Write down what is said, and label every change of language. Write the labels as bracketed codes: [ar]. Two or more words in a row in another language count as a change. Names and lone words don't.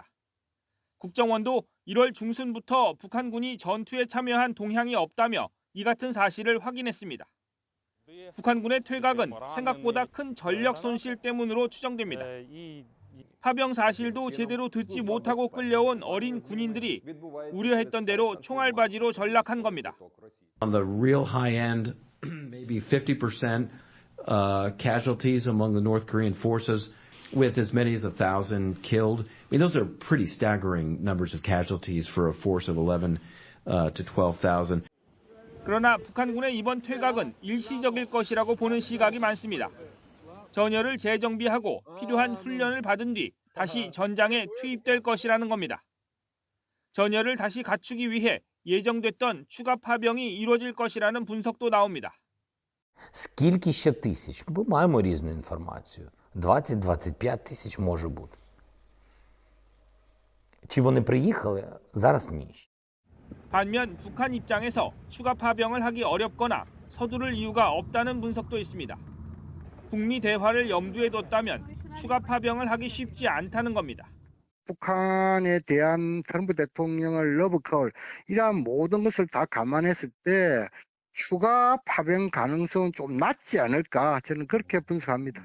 [ko] 국정원도 1월 중순부터 북한군이 전투에 참여한 동향이 없다며 이 같은 사실을 확인했습니다. 북한군의 퇴각은 생각보다 큰 전력 손실 때문으로 추정됩니다. 파병 사실도 제대로 듣지 못하고 끌려온 어린 군인들이 우려했던 대로 총알바지로 전락한 겁니다. [en] On the real high end, maybe 50% casualties among the North Korean forces. With as many as 1,000 killed. I mean, those are pretty staggering numbers of casualties for a force of 11 to 12,000. [ko] 그러나 북한군의 이번 퇴각은 일시적일 것이라고 보는 시각이 많습니다. 전열을 재정비하고 필요한 훈련을 받은 뒤 다시 전장에 투입될 것이라는 겁니다. 전열을 다시 갖추기 위해 예정됐던 추가 파병이 이루어질 것이라는 분석도 나옵니다. [uk] Скільки ще тисяч? Ми маємо різну інформацію. 20-25 тисяч може бути. Чи вони приїхали? Зараз ні. [ko] 반면 북한 입장에서 추가 파병을 하기 어렵거나 서두를 이유가 없다는 분석도 있습니다. 북미 대화를 염두에 뒀다면 추가 파병을 하기 쉽지 않다는 겁니다. 북한에 대한 트럼프 대통령의 러브콜 이러한 모든 것을 다 감안했을 때 추가 파병 가능성은 좀 낮지 않을까 저는 그렇게 분석합니다.